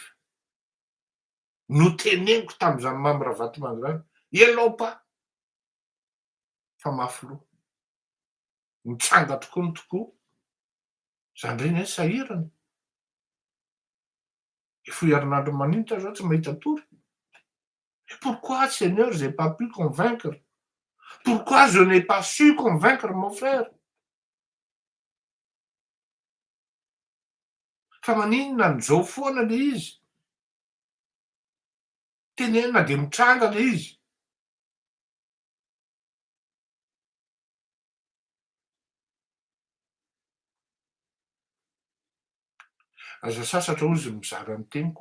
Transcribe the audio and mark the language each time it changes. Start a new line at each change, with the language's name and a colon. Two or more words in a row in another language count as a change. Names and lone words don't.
Malagasy: Noteneniko tam'izany Mamoravatomanga zany. Elao pa fa mafy loha. Mitsanga tokoa ny tokoa. Zany reny sahirana. Foy herinandro maninitra zao tsy mahita tory.
French: Pourquoi Seigneur j'ai pas pu convaincre? Pourquoi je n'ai pas su convaincre mon frère?
Malagasy: Fa maninona n'izao foana le izy. Tenenina de mitranga le izy. Aza sasatra ozy mizara ny teniko.